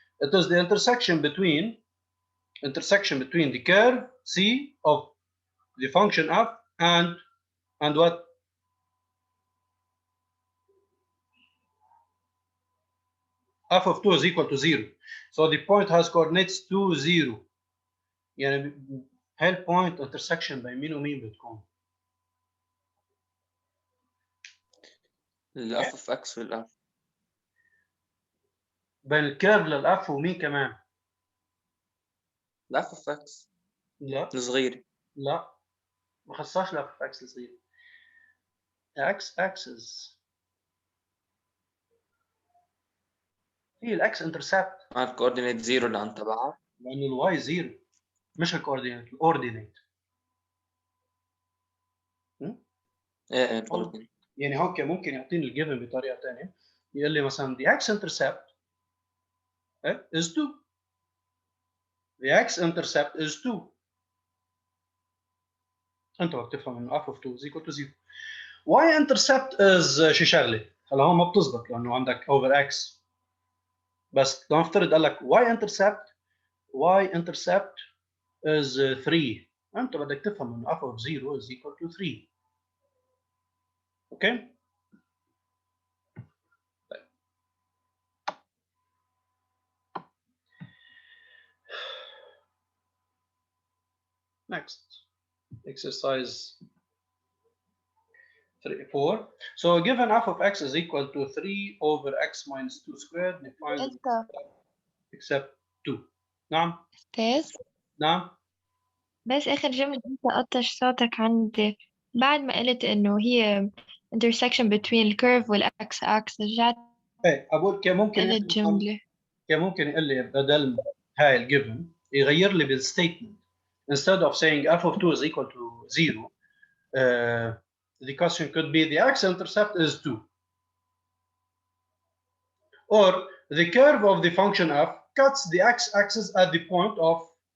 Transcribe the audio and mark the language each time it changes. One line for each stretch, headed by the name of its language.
English: It is the intersection between the curve c of the function f and what? f of 2 is equal to 0. So the point has coordinates 2 0.
Arabic: يعني هاي point intersection بين مين ومين بتكون؟ الاف اوف اكس والاف. بين الكيرف للاف ومين كمان؟ الاف اوف اكس لا الصغير. لا ما خصهاش الاف اوف اكس الصغير. x axis هي الاكس انترسبت. الكوردينيت زيرو اللي عن تبعها. لانه الواي زيرو مش الكوردينيت الاوردينيت. ايه الكوردينيت. يعني هوك ممكن يعطيني الجيفن بطريقه ثانيه يقول لي مثلا
English: the x intercept is 2. the x intercept is 2.
Arabic: انت بدك تفهم انه
English: f of 2 is equal to 0.
Arabic: y intercept is شي شغله هلا هون ما بتزبط لانه عندك over x بس لو نفترض قال لك
English: y intercept is 3.
Arabic: انت بدك تفهم انه
English: f of 0 is equal to 3.
Arabic: اوكي.
English: Next, exercise 4. So given f of x is equal to 3 over x minus 2 squared, define except 2.
Arabic: نعم. أستاذ نعم. بس آخر جملة أنت قطش صوتك عندي بعد ما قلت إنه هي
English: intersection between
Arabic: الكيرف والأكس أكس رجعت ايه اقول قلت جملة. ممكن يقول لي بدل هاي الجيفن يغير لي بالستيتمنت
English: instead of saying f of 2 is equal to 0 the question could be the x-intercept is 2 or the curve of the function f cuts the x-axis at the point of